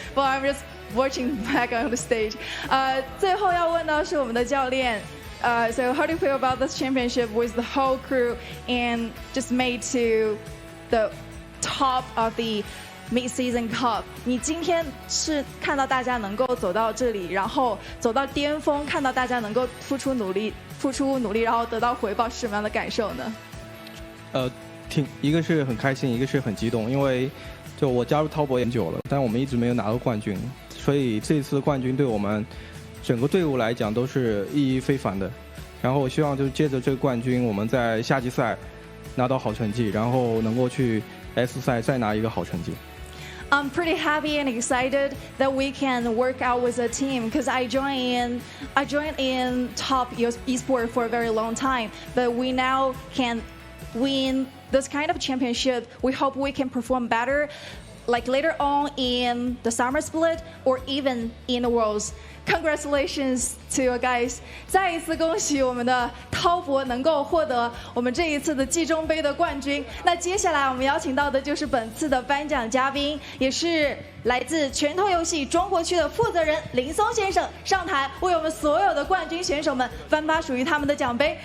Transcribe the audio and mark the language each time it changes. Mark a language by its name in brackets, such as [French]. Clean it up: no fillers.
[English] But I'm just watching back on the stage. [Chinese] 最后要问到是我们的教练。 [English] So how do you feel about this championship with the whole crew and just made to the top of the mid-season cup? [Chinese] 你今天是看到大家能够走到这里，然后走到巅峰，看到大家能够付出努力，然后得到回报，是什么样的感受呢？一个是很开心，一个是很激动，因为就我加入滔博也很久了，但我们一直没有拿到冠军，所以这次冠军对我们整个队伍来讲都是意义非凡的。然后我希望就借着这个冠军，我们在夏季赛拿到好成绩，然后能够去 S 赛再拿一个好成绩。 [English] I'm pretty happy and excited that we can work out with a team because I joined in Top Esports for a very long time, but we now can win this kind of championship. We hope we can perform better, like later on in the summer split or even in the Worlds. Congratulations to you guys！ [Chinese] 再一次恭喜我们的滔博能够获得我们这一次的季中杯的冠军。那接下来我们邀请到的就是本次的颁奖嘉宾，也是来自拳头游戏中国区的负责人林松先生上台为我们所有的冠军选手们颁发属于他们的奖杯。